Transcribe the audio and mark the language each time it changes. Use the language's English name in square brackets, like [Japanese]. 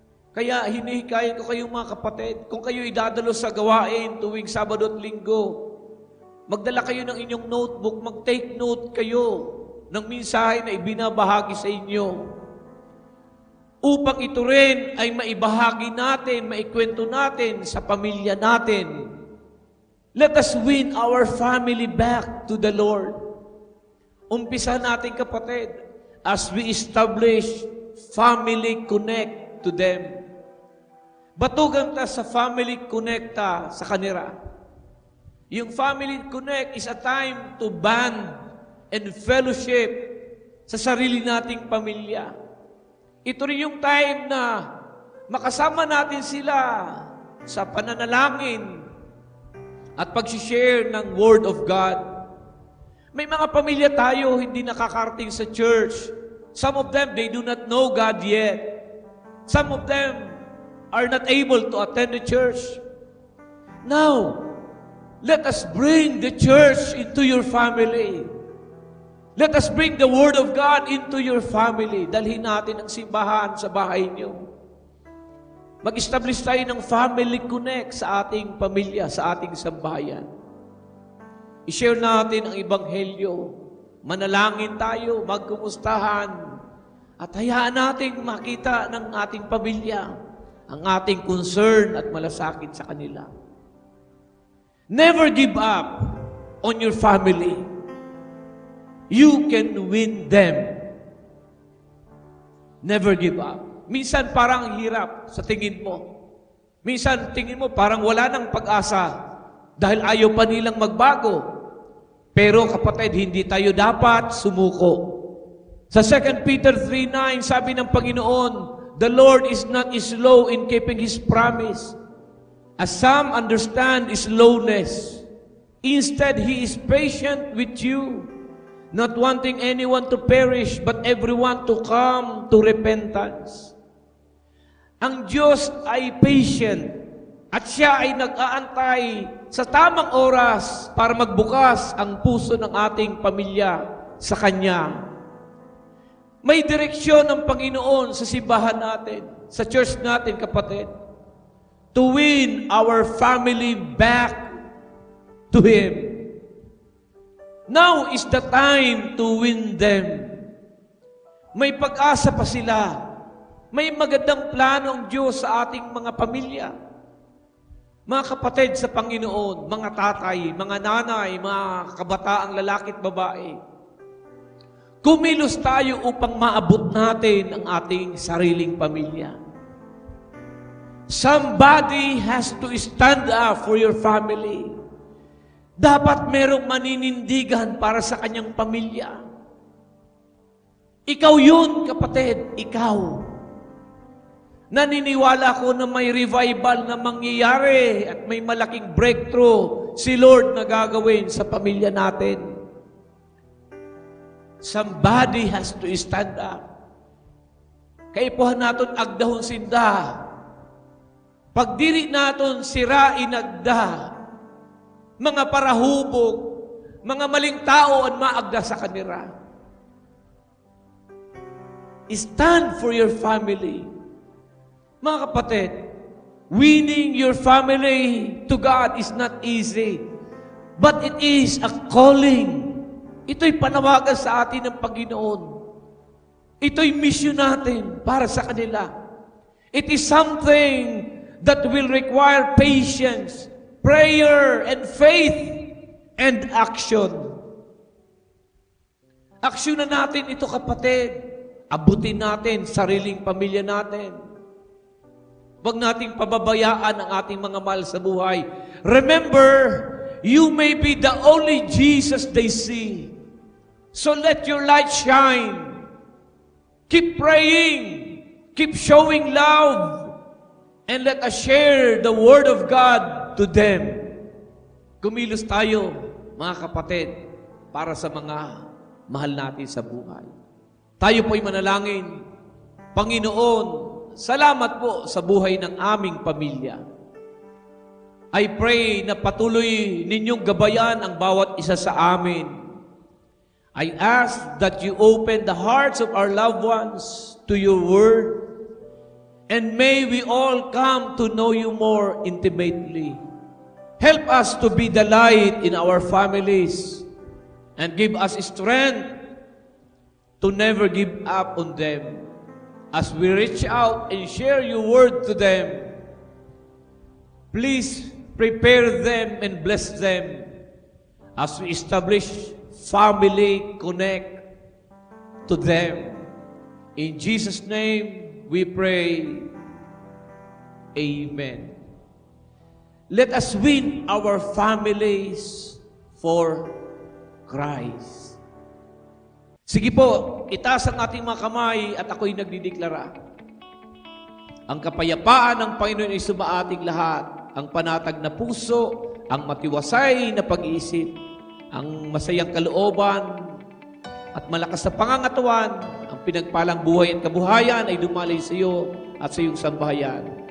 [Filipino] Kaya hinihikayan ko kayong mga kapatid, kung kayo idadalo sa gawain tuwing Sabado at Linggo, magdala kayo ng inyong notebook, mag-take note kayo ng mensahe na ibinabahagi sa inyo. Upang ito rin ay maibahagi natin, maikwento natin sa pamilya natin. [English] Let us win our family back to the Lord. [Filipino] Umpisa natin kapatid, [English] as we establish family connect to them. [Filipino] Batugan ta sa [English] family connecta [Filipino] sa kanila. [English] Yung family connect is a time to bond and fellowship [Filipino] sa sarili nating pamilya. Ito rin yung time na makasama natin sila sa pananalangin at pag-share ng Word of God. May mga pamilya tayo hindi nakakarating sa church. [English] Some of them, they do not know God yet. Some of them are not able to attend the church. Now, let us bring the church into your family. Let us bring the Word of God into your family. [Filipino] Dalhin natin ang simbahan sa bahay niyo. Mag-establish tayo ng family connect sa ating pamilya, sa ating sambahayan. I-share natin ang Ebanghelyo. Manalangin tayo, magkumustahan, at hayaan natin makita ng ating pamilya ang ating concern at malasakit sa kanila. [English] Never give up on your family. You can win them. Never give up. [Filipino] Minsan parang hirap sa tingin mo. Minsan tingin mo parang wala ng pag-asa dahil ayaw pa nilang magbago. Pero kapatid, hindi tayo dapat sumuko. Sa 2 Peter 3:9, sabi ng Panginoon, [English] the Lord is not slow in keeping His promise, as some understand slowness. Instead, He is patient with you, not wanting anyone to perish, but everyone to come to repentance. [Filipino] Ang Diyos ay patient at Siya ay nag-aantay sa tamang oras para magbukas ang puso ng ating pamilya sa Kanya. May direksyon ng Panginoon sa simbahan natin, sa church natin, kapatid, [English] to win our family back to Him. Now is the time to win them. [Filipino] May pag-asa pa sila. May magandang plano ang Diyos sa ating mga pamilya. Mga kapatid sa Panginoon, mga tatay, mga nanay, mga kabataang lalaki at babae, kumilos tayo upang maabot natin ang ating sariling pamilya. [English] Somebody has to stand up for your family. [Filipino] Dapat merong maninindigan para sa kanyang pamilya. Ikaw yun, kapatid, ikaw. Naniniwala ko na may revival na mangyayari at may malaking breakthrough si Lord na gagawin sa pamilya natin. [English] Somebody has to stand up. [Bikol] Kaipuhan naton agdahon sinda. Pagdiri naton sirain agda. [Filipino] Mga parahubog, mga maling tao ang maagda sa kanila. [English] Stand for your family. [Filipino] Mga kapatid, [English] winning your family to God is not easy, but it is a calling. [Filipino] Ito'y panawagan sa atin ng Panginoon. Ito'y mission natin para sa kanila. [English] It is something that will require patience, prayer, and faith, and action. [Filipino] Aksyonan natin ito, kapatid. Abutin natin sariling pamilya natin. Huwag nating pababayaan ang ating mga mahal sa buhay. [English] Remember, you may be the only Jesus they see. So let your light shine. Keep praying. Keep showing love. And let us share the Word of God to them. [Filipino] Kumilos tayo, mga kapatid, para sa mga mahal natin sa buhay. Tayo po'y manalangin. Panginoon, salamat po sa buhay ng aming pamilya. [English] I pray [Filipino] na patuloy ninyong gabayan ang bawat isa sa amin. [English] I ask that you open the hearts of our loved ones to your word, and may we all come to know you more intimately. Help us to be the light in our families, and give us strength to never give up on them. As we reach out and share your word to them, please prepare them and bless them as we establish family connect to them. In Jesus' name we pray. Amen. Let us win our families for Christ. [Filipino] Sige po, itaas ang ating mga kamay at ako'y nagdideklara. Ang kapayapaan ng Panginoon ay sumaating lahat, ang panatag na puso, ang matiwasay na pag-iisip, ang masayang kalooban, at malakas na pangangatawan, ang pinagpalang buhay at kabuhayan ay dumalay sa iyo at sa iyong sambahayan.